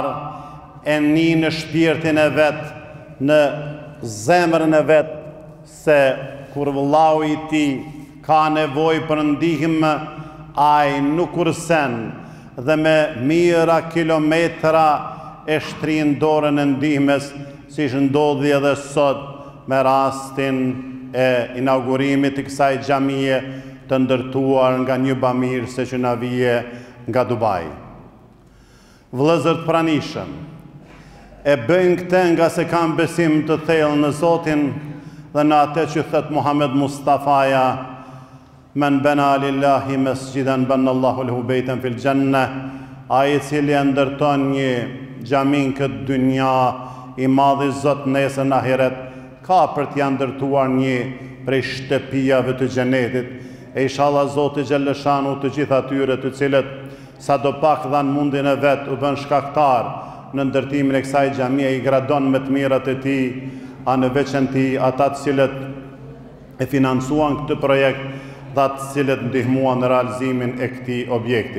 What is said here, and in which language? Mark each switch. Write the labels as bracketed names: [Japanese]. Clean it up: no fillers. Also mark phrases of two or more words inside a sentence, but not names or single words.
[Albanian] e ni në shpirtin e vet, në zemrën e vet, se kur vëllau i tij ka nevojë për ndihmë, ai nuk kursen dhe me mijëra kilometra e shtrin dorën e ndihmës, siç ndodhi edhe sot me rastin e inaugurimit të kësaj xhamie të ndërtuar nga një bamirëse që na vije nga Dubai. Vëllezër të pranishëm, e bëjnë këtë nga se kanë besim të thellë në Zotin dhe në atë që thot Muhammed Mustafaja, [Arabic] من بنى لله مسجدا بنى الله له بيتا في الجنة, [Albanian] ai i cili ndërton një xhami në këtë dynja, i madhi Zot nesër në ahiret, ka për t'ja ndërtuar një prej shtëpijave të xhenetit. E inshallah Zoti xhalleshanu të gjithë atyre të cilët sa do pak dhanë mundin e vet u bën shkaktar në ndërtimin e kësaj xhamie, i gradon me të mirat e tij, a në veçanti ata të cilët e financuan këtë projekt dhe atë të cilët ndihmuan në realizimin e këtij objekti.